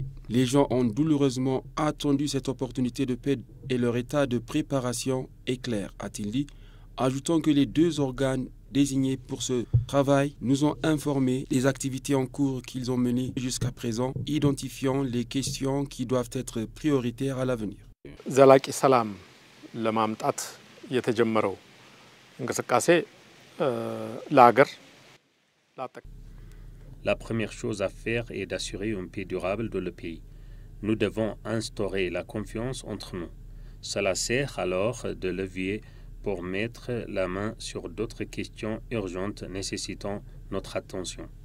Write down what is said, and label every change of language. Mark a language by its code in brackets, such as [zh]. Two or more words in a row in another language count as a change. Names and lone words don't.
[fr] Les gens ont douloureusement attendu cette opportunité de paix et leur état de préparation est clair, a-t-il dit, ajoutant que les 2 organes désignés pour ce travail nous ont informé des activités en cours qu'ils ont menées jusqu'à présent, identifiant les questions qui doivent être prioritaires à l'avenir. [am] ዘላቂ ሰላም ለማምጣት የተጀመረው እንቅስቃሴ ለሀገር [fr] La première chose à faire est d'assurer une paix durable dans le pays. Nous devons instaurer la confiance entre nous. Cela sert alors de levier pour mettre la main sur d'autres questions urgentes nécessitant notre attention.